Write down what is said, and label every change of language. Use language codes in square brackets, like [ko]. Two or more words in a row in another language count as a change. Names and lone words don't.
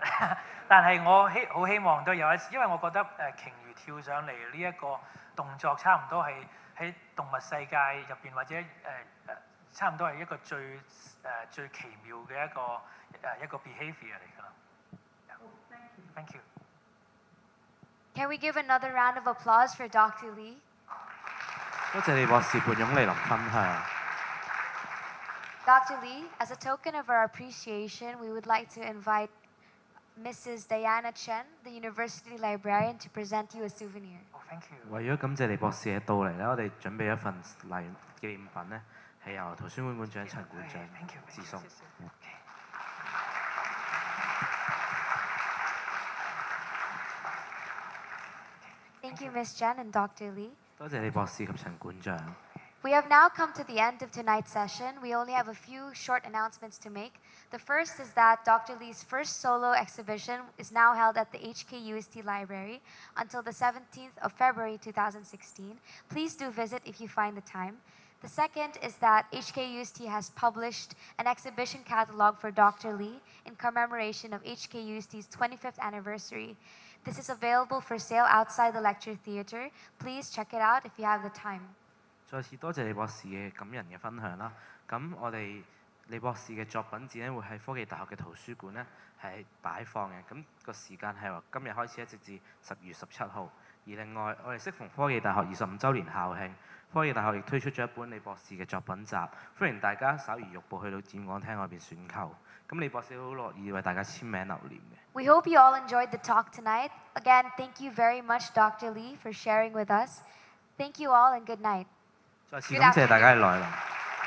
[yue] 但係我好希望都有一次，因為我覺得鯨魚跳上嚟呢一個動作差唔多係喺動物世界入邊或者差唔多係一個最奇妙嘅一個 behaviour 嚟㗎啦。 [en] Thank you. Can we give another round of applause for Dr. Lee? [yue] 多謝李博士撥冗嚟臨分享。 [en] Dr. Lee, as a token of our appreciation, we would like to invite Mrs. Diana Chen, the University Librarian, to present you a souvenir. Oh, thank you. [yue] 為咗感謝李博士嘅到嚟咧，我哋準備一份紀念品咧，係由圖書館館長陳館長致送。 [en] Thank you, Ms. Chen and Dr. Lee. [yue] 多謝李博士及陳館長。 [en] We have now come to the end of tonight's session. We only have a few short announcements to make. The first is that Dr. Lee's first solo exhibition is now held at the HKUST Library until the 17th of February 2016. Please do visit if you find the time. The second is that HKUST has published an exhibition catalog for Dr. Lee in commemoration of HKUST's 25th anniversary. This is available for sale outside the lecture theatre. Please check it out if you have the time. [yue] 再次多謝李博士嘅感人嘅分享啦。咁我哋李博士嘅作品展咧會喺科技大學嘅圖書館咧係擺放嘅。咁個時間係由今日開始一直至10月17號。而另外我哋適逢科技大學25週年校慶，科技大學亦推出咗一本李博士嘅作品集，歡迎大家稍如玉步去到展覽廳外邊選購。咁李博士好樂意為大家簽名留念嘅。 [en] We hope you all enjoyed the talk tonight. Again, thank you very much, Dr. Lee, for sharing with us. Thank you all and good night. [yue] 再次感謝大家嘅來臨。